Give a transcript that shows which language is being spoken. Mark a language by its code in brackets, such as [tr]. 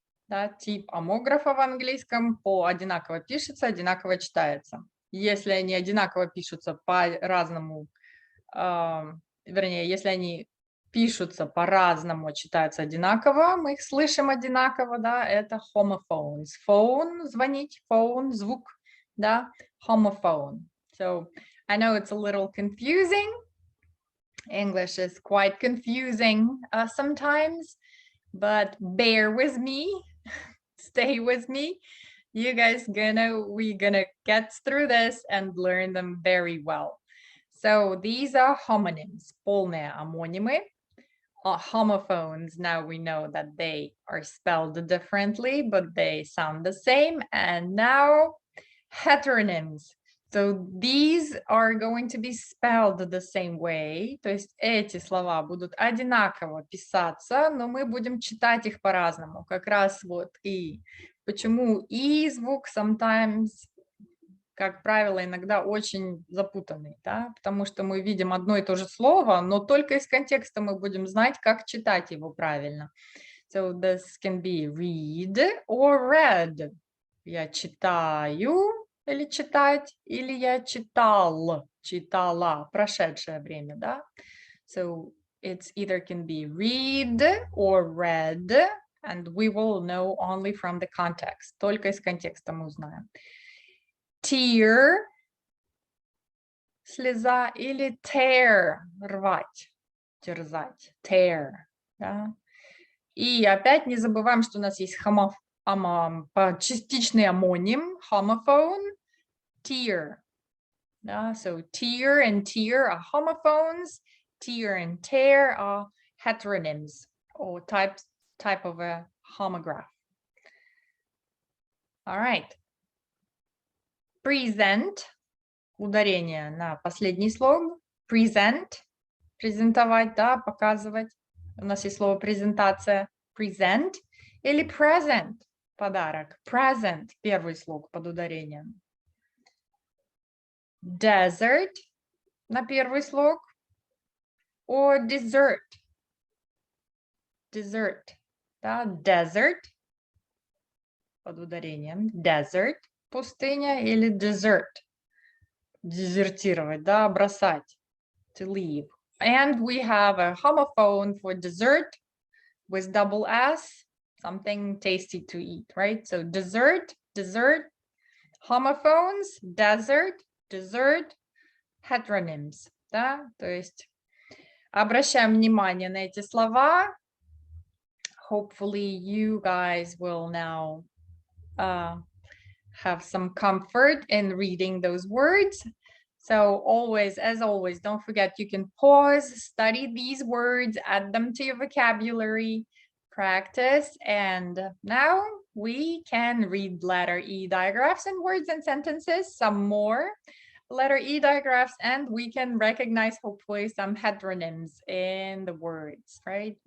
[ru] Да, тип омографа в английском одинаково пишется, одинаково читается. Если они одинаково пишутся по-разному, вернее, если они пишутся по-разному, читаются одинаково, мы их слышим одинаково, да, это homophones. Phone, звонить, phone, звук, да, homophone. [en] So, I know it's a little confusing. English is quite confusing sometimes, but bear with me. Stay with me. You guys we're gonna get through this and learn them very well. So these are homonyms, [ru] полные амонимы. [en] Homophones, now we know that they are spelled differently, but they sound the same. And now heteronyms. So these are going to be spelled the same way. [ru] То есть эти слова будут одинаково писаться, но мы будем читать их по-разному. Как раз вот и почему и звук sometimes, как правило, иногда очень запутанный, да? Потому что мы видим одно и то же слово, но только из контекста мы будем знать, как читать его правильно. [en] So this can be read or read. [ru] Я читаю, или читать, или я читал, читала, прошедшее время, да? [en] So it's either can be read or read, and we will know only from the context. [ru] Только из контекста мы узнаем. Tear, слеза, или tear, рвать, терзать, tear, да? И опять не забываем, что у нас есть частичный амоним, homophone, tear. [en] Yeah, so tear and tear are homophones, tear and tear are heteronyms, or type of a homograph. All right. [ru] Present, ударение на последний слог. Present, презентовать, да, показывать. У нас есть слово презентация, present, или present. подарок. Present, первый слог под ударением. Desert на первый слог. [en] Or dessert. Dessert. [ru] Да, desert под ударением. Desert, пустыня, или dessert. Дезертировать, да, бросать. [en] To leave. And we have a homophone for dessert with double S, something tasty to eat, right? So dessert, dessert, homophones, desert, dessert, heteronyms, да, [ru] то есть обращаем внимание на эти слова. [en] Hopefully you guys will now have some comfort in reading those words. So always, as always, don't forget you can pause, study these words, add them to your vocabulary, practice, and now we can read letter E digraphs in words and sentences, some more letter E digraphs, and we can recognize hopefully some heteronyms in the words, right?